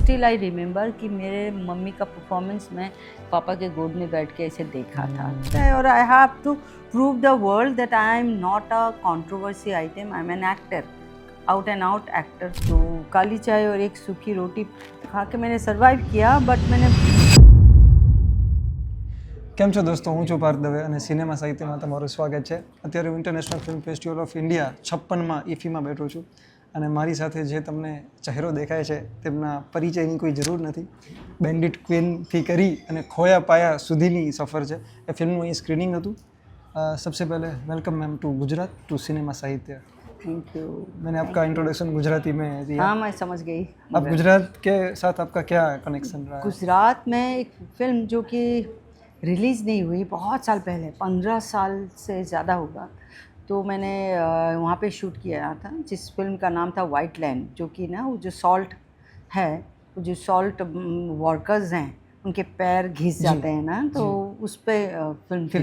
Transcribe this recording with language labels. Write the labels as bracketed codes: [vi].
[en] still I remember [hi] कि मेरे mummy का परफॉर्मेंस मैं पापा के गोद में बैठ के ऐसे देखा था। [en] और I have to prove the world that I am not a controversy item, I am an actor, out and out actor. [hi] तो काली चाय और एक सूखी रोटी खा के मैंने सर्वाइव किया, बट मैंने [gu] કેમ છો દોસ્તો, હું છું પાર્થ દવે અને સિનેમા સાહિત્યમાં તમારું સ્વાગત છે. અત્યારે હું international film festival of India 56માં ઇફીમાં બેઠો છું અને મારી સાથે જે તમને ચહેરો દેખાય છે તેમના પરિચયની કોઈ જરૂર નથી. બેન્ડિટ ક્વીનથી કરી અને ખોયા પાયા સુધીની સફર છે. એ ફિલ્મનું અહીં સ્ક્રીનિંગ હતું. [hi] सबसे पहले welcome ma'am to Gujarat to cinema साहित्य. [en] Thank you. [hi] मैंने आपका इंट्रोडक्शन गुजराती में दिया. हाँ, मैं समझ गई। आप गुजरात के साथ आपका क्या कनेक्शन रहा है? गुजरात में एक फिल्म जो कि रिलीज़ नहीं हुई बहुत साल पहले, 15 साल से ज़्यादा होगा, तो मैंने वहाँ पे शूट किया था, जिस फिल्म का नाम था वाइट लैंड, जो कि ना वो जो सॉल्ट है, वो जो सॉल्ट वर्कर्स हैं उनके पैर घिस जाते हैं ना, तो उस पे फिल्म